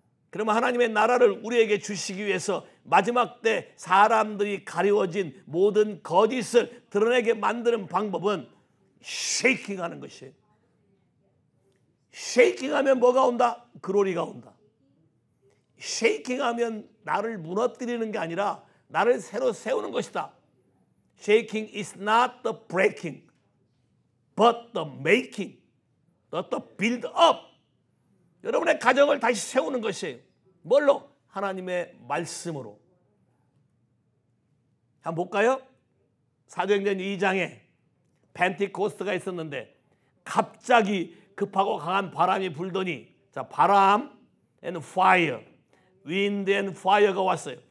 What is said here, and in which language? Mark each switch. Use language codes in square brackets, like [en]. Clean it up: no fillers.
[ko] 그러면 하나님의 나라를 우리에게 주시기 위해서 마지막 때 사람들이 가리워진 모든 거짓을 드러내게 만드는 방법은 쉐이킹하는 것이에요. 쉐이킹하면 뭐가 온다? 글로리가 온다. 쉐이킹하면 나를 무너뜨리는 게 아니라 나를 새로 세우는 것이다. [en] Shaking is not the breaking, but the making, not the build up. [ko] 여러분의 가정을 다시 세우는 것이에요. 뭘로? 하나님의 말씀으로. 한번 볼까요? 사도행전 2장에 펜티코스트가 있었는데 갑자기 급하고 강한 바람이 불더니, 자, 바람 [en] and fire, wind and fire [ko] 가 왔어요.